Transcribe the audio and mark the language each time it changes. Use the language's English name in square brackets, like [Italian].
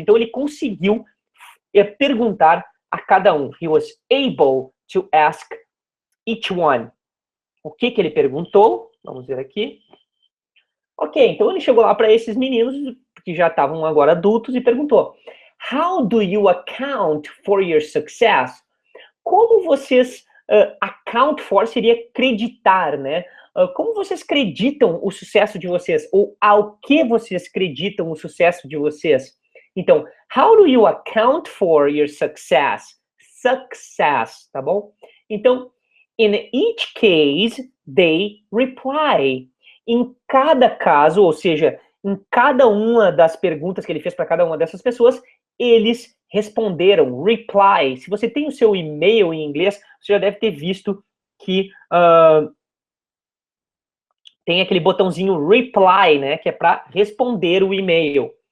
[Portuguese] Então, ele conseguiu perguntar a cada um. [English] He was able to ask each one. [Portuguese] O que ele perguntou? Vamos ver aqui. Ok, então ele chegou lá para esses meninos, que já estavam agora adultos, e perguntou: [English] How do you account for your success? [Portuguese] Como vocês account for seria acreditar, né? Como vocês acreditam o sucesso de vocês? Ou ao que vocês acreditam o sucesso de vocês? [English] Então, how do you account for your success? Success, [Portuguese] tá bom? Então, [English] in each case, they reply. [Portuguese] Em cada caso, ou seja, em cada uma das perguntas que ele fez para cada uma dessas pessoas, eles responderam, reply. Se você tem o seu e-mail em inglês, você já deve ter visto que tem aquele botãozinho reply, né, que é para responder o e-mail.